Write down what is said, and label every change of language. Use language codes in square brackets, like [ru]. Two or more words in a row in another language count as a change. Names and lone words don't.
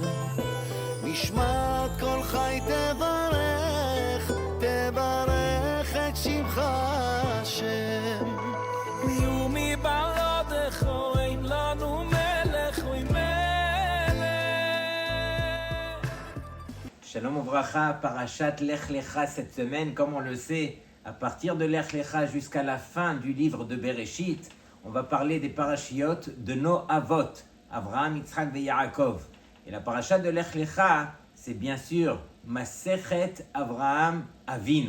[he] נשמת כל חי תברך, תברך את שמך השם. מי ומבלעדיך אין לנו מלך ומלך. שלום וברכה, פרשת לך לך [fr] cette semaine, comme on le sait, à partir de Lech Lecha jusqu'à la fin du livre de Bereshit, on va parler des parachiotes de nos avot, Avraham, Yitzhak et Yaakov. Et la parashat de Lech Lecha, c'est bien sûr [he] מסכת אברהם אבינו.